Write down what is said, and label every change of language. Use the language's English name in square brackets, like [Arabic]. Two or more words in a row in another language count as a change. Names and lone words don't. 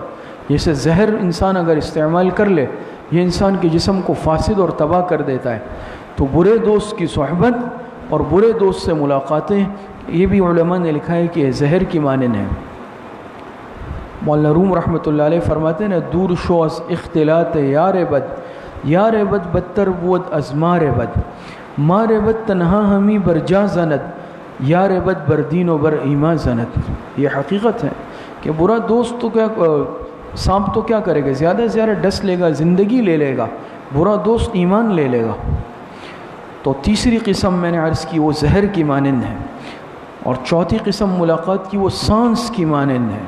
[Urdu] جیسے زہر انسان اگر استعمال کر لے، یہ انسان کے جسم کو فاسد اور تباہ کر دیتا ہے۔ تو برے دوست کی صحبت اور برے دوست سے ملاقاتیں، یہ بھی علماء نے لکھا ہے کہ یہ زہر کی مانند ہے۔ مولانا روم رحمۃ اللہ علیہ فرماتے ہیں نا، [Persian] دور شو از اختلاط یار بد، یار بد بدتر بود از مار بد، مار بد تنہا ہمی بر جا زند، یار بد بر دین و بر ایمان زند۔ [Urdu] یہ حقیقت ہے کہ برا دوست تو کیا، سانپ تو کیا کرے گا، زیادہ سے زیادہ ڈس لے گا، زندگی لے لے گا، برا دوست ایمان لے لے گا۔ تو تیسری قسم میں نے عرض کی وہ زہر کی مانند ہے، اور چوتھی قسم ملاقات کی وہ سانس کی مانند ہے۔